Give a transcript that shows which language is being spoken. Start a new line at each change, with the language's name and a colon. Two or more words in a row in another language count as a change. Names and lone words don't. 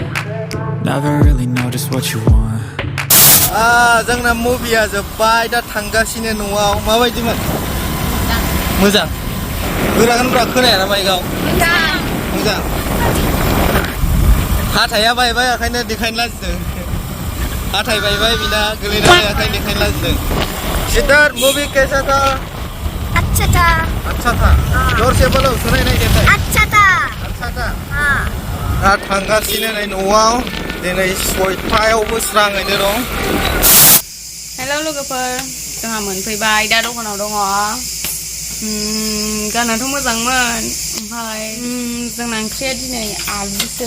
English: Never really know just what you want.
Bodo: जोंना मुभिया जोब्बाय, दा थांगासिनो न'आव। माबायदिमोन? मोजां। गोरागोनफ्रा खोनाया ना माइकआव? मोजां। हाथाया बायबाय, ओंखायनो देखायनो लाजिदों। हाथाय बायबाय बिना, गोलैनानै ओंखायनो देखायनो लाजिदों।
Hindi: सिद्धार्थ, मूवी कैसा था? अच्छा था। जोर से बोलो, सुनाय नहीं देता है। अच्छा था।
Bodo: दा थांगासिनो नै न'आव, दिनै 6टायावबो स्राङैनो दं। हेलौ लोगोफोर, जोंहा मोनफैबाय, दा दखानाव दङ। गानाथ' मोजांमोन, ओमफ्राय जोंना ओंख्रिया दिनै आलुसो।